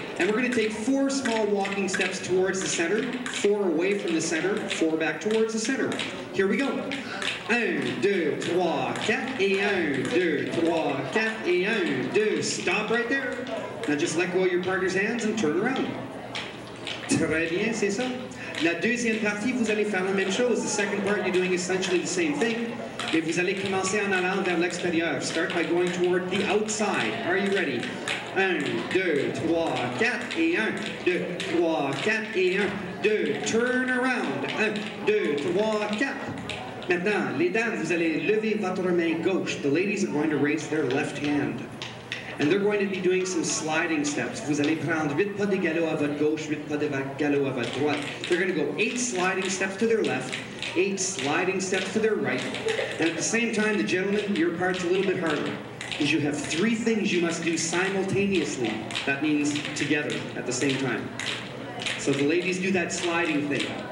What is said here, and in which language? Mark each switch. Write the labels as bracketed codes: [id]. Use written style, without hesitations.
[en] And we're going to take 4 small walking steps towards the center, 4 away from the center, 4 back towards the center. Here we go. 1, 2, 3, 4, et 1, 2, 3, 4, et 1, 2. Stop right there. Now just let go of your partner's hands and turn around. [fr] Très bien, c'est ça. La deuxième partie, vous allez faire la même chose. [en] The second part, you're doing essentially the same thing. [fr] Et vous allez commencer en allant vers l'extérieur. [en] Start by going toward the outside. Are you ready? 1, 2, 3, 4, et 1, 2, 3, 4, et 1, 2. Turn around. 1, 2, 3, 4. [fr] Maintenant, les dames, vous allez lever votre main gauche. [en] The ladies are going to raise their left hand. And they're going to be doing some sliding steps. [fr] Vous allez prendre 8 pas de galop à votre gauche, 8 pas de galop à votre droite. [en] They're going to go 8 sliding steps to their left, 8 sliding steps to their right. And at the same time, the gentlemen, your part's a little bit harder, because you have 3 things you must do simultaneously. That means together at the same time. So the ladies do that sliding thing.